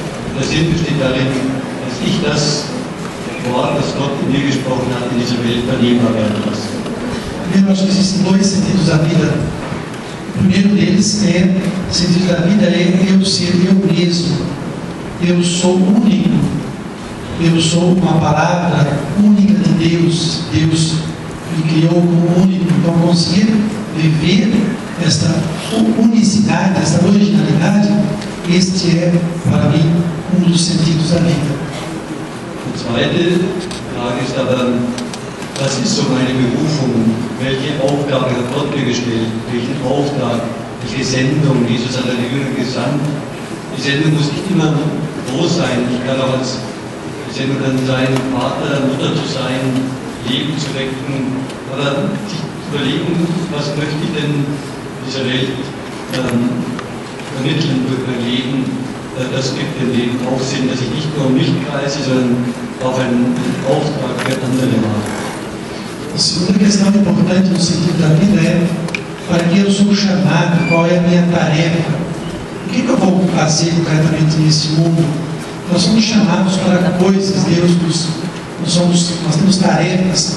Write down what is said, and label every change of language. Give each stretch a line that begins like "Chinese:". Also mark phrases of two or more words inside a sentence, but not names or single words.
German: Der Sinn besteht darin, dass ich das Wort, das Gott in mir gesprochen hat, in dieser Welt vernehmbar werden lasse.
Portuguese: Primeiro, acho que existem dois sentidos da vida. O primeiro deles é, o sentido da vida é eu ser eu mesmo. Eu sou único. Eu sou uma palavra única de Deus. Deus me criou como único. Então, conseguir viver esta unicidade, esta originalidade, este é, para mim, dos sentidos da vida.
German: Die zweite Frage ist aber, was ist so meine Berufung? Welche Aufgabe hat Gott mir gestellt? Welchen Auftrag? Welche Sendung? Jesus hat eine Jünger gesandt. Die Sendung muss nicht immer groß sein. Ich kann auch als Sendung dann sein, Vater, Mutter zu sein, Leben zu wecken. Aber sich überlegen, was möchte ich denn dieser Welt vermitteln durch mein Leben. Das gibt dem Leben auch Sinn, dass ich nicht nur um mich kreise, sondern auch einen Auftrag für andere habe.
Portuguese: A segunda questão importante no sentido da vida é para que eu sou chamado, qual é a minha tarefa, o que eu vou fazer concretamente nesse mundo. Nós somos chamados para coisas, nós temos tarefas.